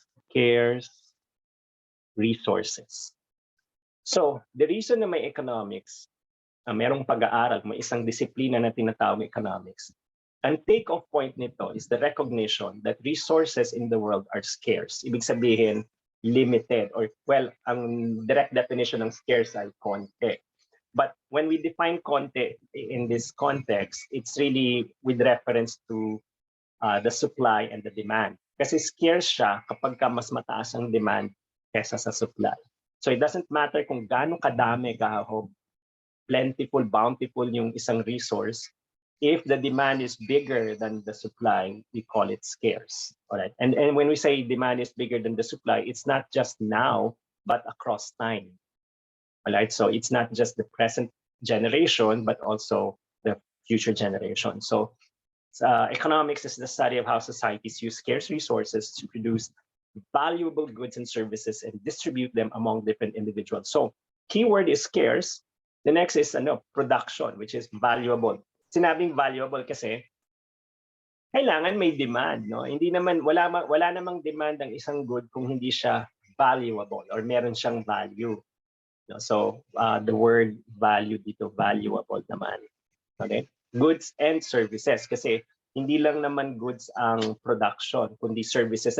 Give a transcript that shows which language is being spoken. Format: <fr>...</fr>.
<en>Scarce resources. So, the reason</en> <tl>na may economics, merong pag-aaral, may isang disiplina na tinatawag economics.</tl> <en>Ang take-off point nito is the recognition that resources in the world are scarce.</en> <tl>Ibig sabihin, limited,</tl> <en>or well,</en> <tl>ang direct definition ng scarce ay konti.</tl> <en>But when we define konti in this context, it's really with reference to the supply and the demand.</en> <tl>Kasi scarce siya kapag mas mataas ang demand kesa sa supply.</tl> <en>So it doesn't matter</en> <tl>kung gaano kadami, kahahog,</tl> <en>plentiful, bountiful yung isang resource. If the demand is bigger than the supply, we call it scarce. All right. And when we say demand is bigger than the supply, it's not just now, but across time. All right. So it's not just the present generation, but also the future generation. So economics is the study of how societies use scarce resources to produce valuable goods and services and distribute them among different individuals. So keyword is scarce. The next is production, which is valuable.</en> <tl>Sinabing valuable kasi kailangan may demand, no? Hindi naman wala namang demand ang isang good kung hindi siya valuable or meron siyang value.</tl> <en>No? So the word value dito, valuable naman. Okay? Goods and services</en> <tl>kasi hindi lang naman goods ang production kundi services.</tl>